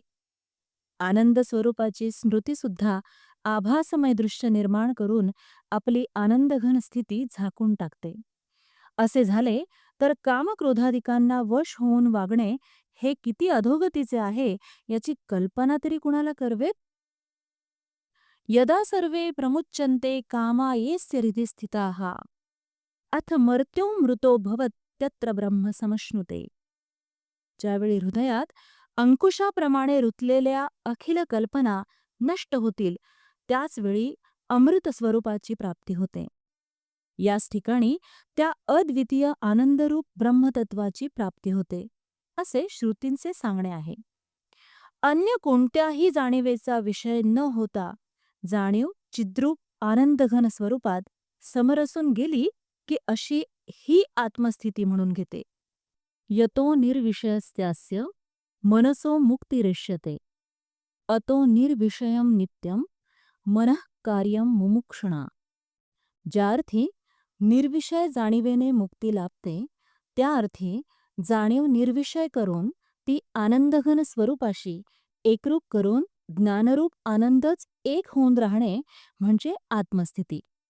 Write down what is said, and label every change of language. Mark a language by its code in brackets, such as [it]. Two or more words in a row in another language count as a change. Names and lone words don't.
[mr] आनंद स्वरूपाची स्मृतीसुद्धा आभासमय दृश्य निर्माण करून आपली आनंदघन स्थिती झाकून टाकते. असे झाले तर कामक्रोधादिकांना वश होऊन वागणे हे किती अधोगतीचे आहे याची कल्पना तरी कुणाला करवेत? [sa] यदा सर्वे प्रमुच्यन्ते कामायेस्य हृदि स्थिताः अथ मर्त्यो मृतो भवत्यत्र ब्रह्म समश्नुते. [mr] ज्यावेळी हृदयात अंकुशाप्रमाणे रुतलेल्या अखिल कल्पना नष्ट होतील, त्याच वेळी अमृत स्वरूपाची प्राप्ती होते. याच ठिकाणी त्या अद्वितीय आनंदरूप ब्रह्मतत्वाची प्राप्ती होते, असे श्रुतींचे सांगणे आहे. अन्य कोणत्याही जाणीवेचा विषय न होता जाणीव चिद्रूप आनंदघन स्वरूपात समरसून गेली की अशी ही आत्मस्थिती म्हणून घेते. [sa] यतो निर्विषयस्यास्य मनसो मुक्तिरेष्यते अतो निर्विषयम नित्यम मनः कार्यम मुमुक्षुणा. [mr] ज्या अर्थी निर्विषय जाणीवेने मुक्ती लाभते, त्या अर्थी जाणीव निर्विषय करून ती आनंदघन स्वरूपाशी एकरूप करून ज्ञानरूप आनंदच एक होऊन राहणे म्हणजे आत्मस्थिती.